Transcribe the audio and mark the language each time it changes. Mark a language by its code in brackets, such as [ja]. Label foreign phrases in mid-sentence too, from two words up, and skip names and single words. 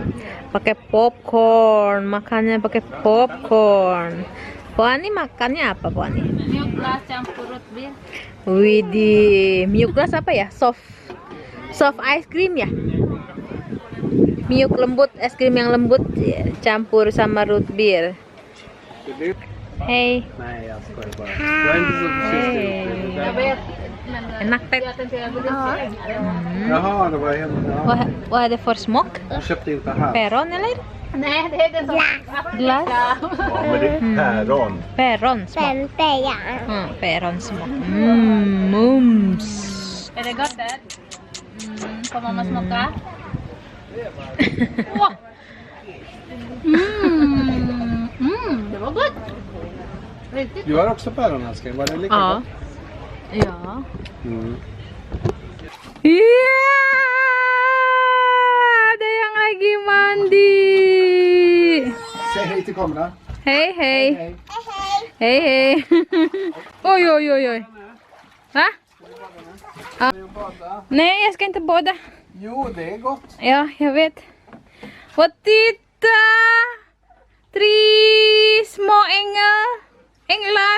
[id] Pakai popcorn, makannya pakai popcorn. Poani makannya apa Poani? [en] Milk glass [id] campur root beer. Widih, [en] milk glass [id] apa ya? [en] Soft ice cream [id] ya? Milk lembut, es krim yang lembut ya, campur sama root beer. [en] Hey, [sv] Nej, jag skojar bara. Jag är inte så förtjust i det. Jag vet. Men [id] enak teh. [sv] jag tänkte jag borde se. Jaha, det var helt... Ja. Vad är det för smak? Jag köpte inte här. Päron eller? Nej, det är det som... Glass? Ja, men det är päron. Päronsmak. Päronsmak. Mums. Är det gott där? Får mamma smaka? Åh! Det var gott! Riktigt. Du har också päron, älskling. Var det lika Ja. gott? Ja. Mm. [id] Iya, ada yang lagi mandi. [sv] Säg hej till kameran. Hej, hej. Hej, hej. Oj, oj, oj, oj. Va? Ja. Nej, jag ska inte bada. Jo, det är gott. Ja, jag vet. Och titta! 3 små änglar.